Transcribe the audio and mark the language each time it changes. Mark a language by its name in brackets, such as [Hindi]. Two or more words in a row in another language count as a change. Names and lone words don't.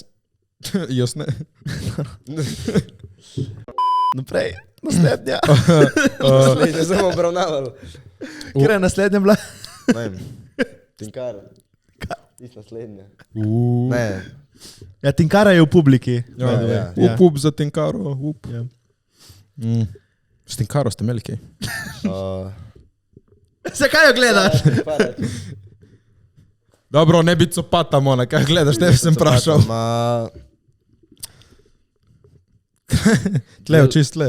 [Slovenian] Jaz ne. Naprej, naslednja. Ne sem obravnaval. Kjer je naslednja bila? Ne vem. Tinkara. Ti naslednja. Ne. Ne. Ja, Tinkara je v publiki. Ja, [English] by the way. [Slovenian] ja. Up za Tinkaro, up. Ja. S Tinkaro ste imeli kaj? Zakaj jo gledaš? Dobro, ne bi copata, Mona, kaj gledaš, tebe sem vprašal. Tle, čist tle.